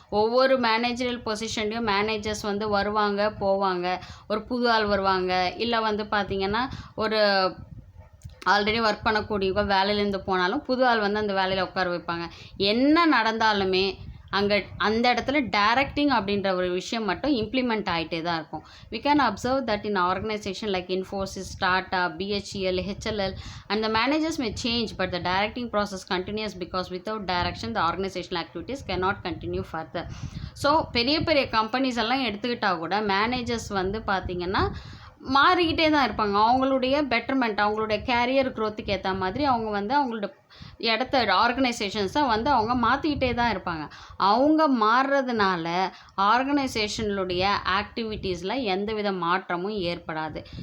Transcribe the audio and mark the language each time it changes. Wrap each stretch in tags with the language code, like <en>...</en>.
<ta>ஒவ்வொரு managerial பொசிஷன்லையும் managers வந்து வருவாங்க போவாங்க, ஒரு புது ஆள் வருவாங்க, இல்லை வந்து பார்த்திங்கன்னா ஒரு ஆல்ரெடி ஒர்க் பண்ணக்கூடியவங்க வேலையிலேருந்து போனாலும் புது ஆள் வந்து அந்த வேலையில் உட்கார வைப்பாங்க. என்ன நடந்தாலுமே அங்கே அந்த இடத்துல டைரக்டிங் அப்படின்ற ஒரு விஷயம் மட்டும் இம்ப்ளிமெண்ட் ஆகிட்டே தான் இருக்கும்.</ta> <en>we can observe that in organization like Infosys, Tata, BHEL, HLL and the managers may change but the directing process continues because without direction the organizational activities cannot continue further.</en> <ta>So பெரிய பெரிய companies எல்லாம் எடுத்துக்கிட்டால் கூட managers வந்து பார்த்திங்கன்னா மாறிக்கிட்டே தான் இருப்பாங்க. அவங்களுடைய பெட்டர்மெண்ட், அவங்களுடைய கேரியர் க்ரோத்துக்கு ஏற்ற மாதிரி அவங்க வந்து அவங்களோட இடத்த ஆர்கனைசேஷன்ஸை வந்து அவங்க மாற்றிக்கிட்டே தான் இருப்பாங்க. அவங்க மாறுறதுனால ஆர்கனைசேஷனுடைய ஆக்டிவிட்டீஸில் எந்தவித மாற்றமும் ஏற்படாது.</ta>